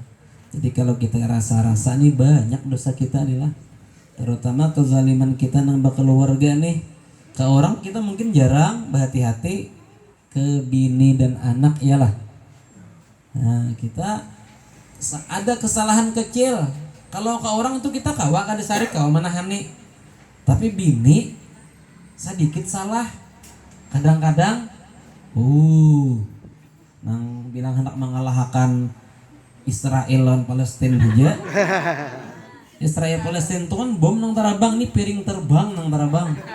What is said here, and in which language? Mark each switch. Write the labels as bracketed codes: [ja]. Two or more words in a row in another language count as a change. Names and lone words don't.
[bjn] Jadi kalau kita rasa-rasa nih banyak dosa kita nih lah, terutama kezaliman kita nang keluarga nih. Ke orang kita mungkin jarang berhati-hati, ke bini dan anak iyalah. Nah, kita ada kesalahan kecil. Kalau ke orang itu kita kawa kada sarik kawa manahan nih. Tapi bini sedikit salah, kadang-kadang nang bilang hendak mengalahkan Israel lawan Palestina aja. Israel Palestina itu kan bom nang tarabang nih, piring terbang nang tarabang.